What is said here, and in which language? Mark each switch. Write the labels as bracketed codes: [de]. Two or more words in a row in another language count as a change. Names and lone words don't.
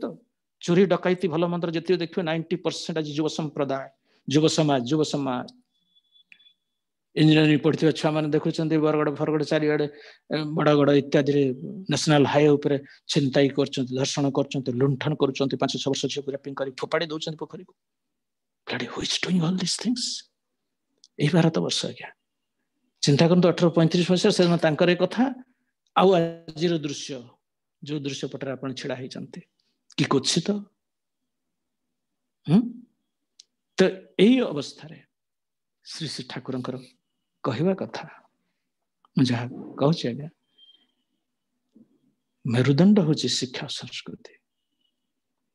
[or] ଚୋରି ଡକାଇତି ଭଲ ମନ୍ଦ ଯେତିକି ଦେଖିବେ 90% ଆଜି ଯୁବ ସମ୍ପ୍ରଦାୟ, ଯୁବ ସମାଜ ଇଞ୍ଜିନିୟରିଂ ପଢିଥିବା ଛୁଆ ମାନେ ଦେଖୁଛନ୍ତି ବରଗଡ ଫରଗଡ ଚାରିଆଡେ ବଡ ଇତ୍ୟାଦିରେ [en] national highway [or] ଉପରେ ଛିନତାଇ କରୁଛନ୍ତି, ଧର୍ଷଣ କରୁଛନ୍ତି, ଲୁଣ୍ଠନ କରୁଛନ୍ତି, 5-6 ବର୍ଷ ଝିଅକୁ ରେପିଂ କରି ଫୋପାଡ଼ି ଦଉଛନ୍ତି ପୋଖରୀକୁ। [en] Who is doing all these things? [or] ଏଇ ଭାରତ ବର୍ଷ ଆଜ୍ଞା। ଚିନ୍ତା କରନ୍ତୁ 1835 ମସିହା, ସେଦିନ ତାଙ୍କର ଏ କଥା, ଆଉ ଆଜିର ଦୃଶ୍ୟ, ଯୋଉ ଦୃଶ୍ୟ ପଟରେ ଆପଣ ଛିଡା ହେଇଛନ୍ତି, କି କୁତ୍ସିତ। ତ ଏଇ ଅବସ୍ଥାରେ ଶ୍ରୀ ଶ୍ରୀ ଠାକୁରଙ୍କର କହିବା କଥା, ମୁଁ ଯାହା କହୁଛି ଆଜ୍ଞା, ମେରୁଦଣ୍ଡ ହଉଛି ଶିକ୍ଷା ସଂସ୍କୃତି।